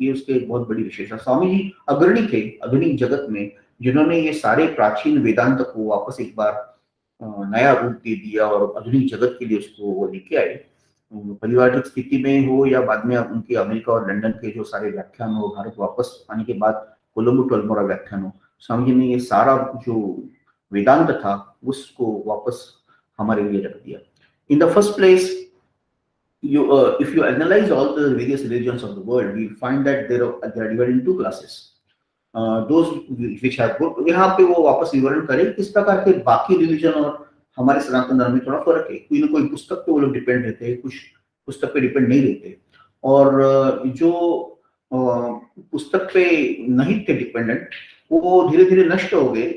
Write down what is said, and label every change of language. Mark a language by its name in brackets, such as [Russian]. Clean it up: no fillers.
[Hindi] ये उसके एक बहुत बड़ी विशेषता। स्वामी जी अग्रणी थे आधुनिक जगत में, जिन्होंने ये सारे प्राचीन वेदांत को वापस एक बार नया रूप दे दिया और आधुनिक जगत के लिए उसको वो लेके आए। पारिवारिक स्थिति में हो या बाद में उनके अमेरिका और लंदन के जो सारे व्याख्यान हो, भारत वापस आने के बाद कोलंबो टू अल्मोड़ा व्याख्यान हो, स्वामी जी ने ये सारा जो वेदांत था उसको वापस हमारे लिए रख दिया। [English] In the first place, if you analyze all the various religions of the world, we find that they are divided in 2 classes. Those which have good, [Hindi] यहाँ पे वो वापस विवरण करें किस प्रकार के बाकी रिलीजन और हमारे सनातन धर्म में थोड़ा फर्क है। कोई ना कोई पुस्तक पे वो लोग डिपेंड रहते हैं, कुछ पुस्तक पे डिपेंड नहीं रहते। और जो पुस्तक पे नहीं थे डिपेंडेंट, वो धीरे धीरे नष्ट हो गए।